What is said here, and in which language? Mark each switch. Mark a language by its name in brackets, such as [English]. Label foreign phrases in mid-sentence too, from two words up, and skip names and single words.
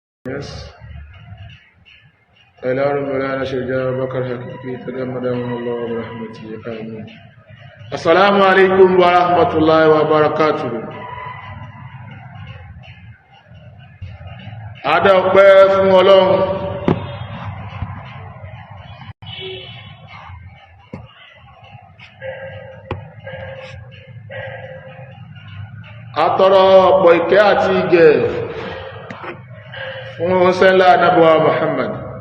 [Arabic] إلى مولانا شيخ بكر حقيقي تجمدهم الله برحمته آمين. السلام عليكم ورحمة الله وبركاته. [Yoruba] Adá ọpẹ́ fún Ọlọ́run. Atọrọ ọ̀pọ̀ ìkẹ́ àti ìgẹ̀ fún ọ̀sẹ́lá Ànábì Muhammad.